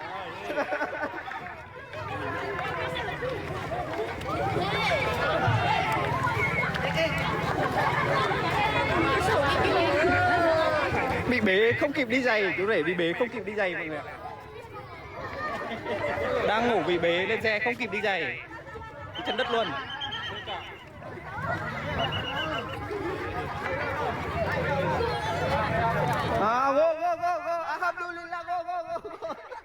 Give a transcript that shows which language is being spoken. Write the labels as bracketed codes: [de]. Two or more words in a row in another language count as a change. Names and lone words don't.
[vi] Bị bế không kịp đi giày, chú rể bị bế không kịp đi giày mọi người ạ. Đang ngủ bị bế lên xe không kịp đi giày. Cái chân đất luôn. À, [en] go go go go, alhamdulillah, go go go.